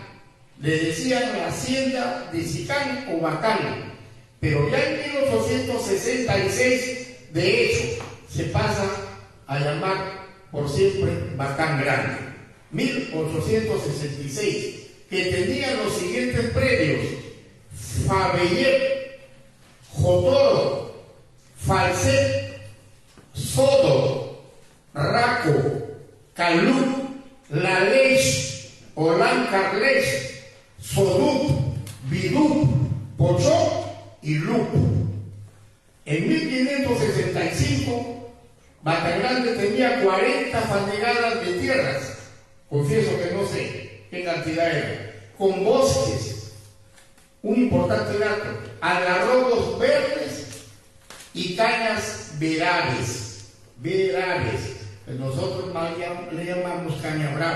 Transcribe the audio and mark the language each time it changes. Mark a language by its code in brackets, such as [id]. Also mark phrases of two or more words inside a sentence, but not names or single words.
[es] Le decían la hacienda de Sicán o Batán, pero ya en 1866, de hecho, se pasa a llamar por siempre Batán Grande. 1866, que tenía los siguientes predios: Fabellet, Jotoro, Falset, Sodo, Raco, Calú, Laleix, Olan Carleix, Sodup, Bidup, Pochó y Lup. En 1565, Batagrande tenía 40 fanegadas de tierras, confieso que no sé qué cantidad era, con bosques, un importante dato, algarrobos verdes y cañas verables, pues nosotros le llamamos caña brava.